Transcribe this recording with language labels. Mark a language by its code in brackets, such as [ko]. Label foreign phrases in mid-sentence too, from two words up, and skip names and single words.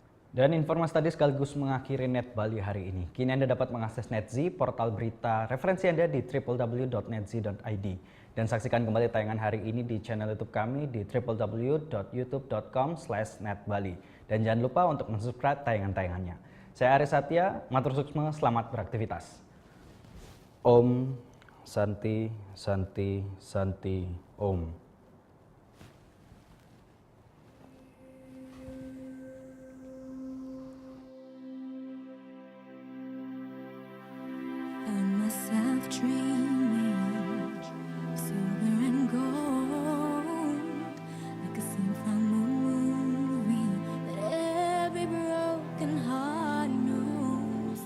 [id] Dan informasi tadi sekaligus mengakhiri Net Bali hari ini. Kini Anda dapat mengakses Netzi, portal berita referensi Anda di www.netzi.id. Dan saksikan kembali tayangan hari ini di channel YouTube kami di www.youtube.com/netbali. Dan jangan lupa untuk subscribe tayangan-tayangannya. Saya Aris Satya, [ban] matur suksma, [id] selamat beraktivitas. [sa] Om Santi Santi Santi Om. [en] Dreaming, silver and gold, like a scene from a movie that every broken heart knows.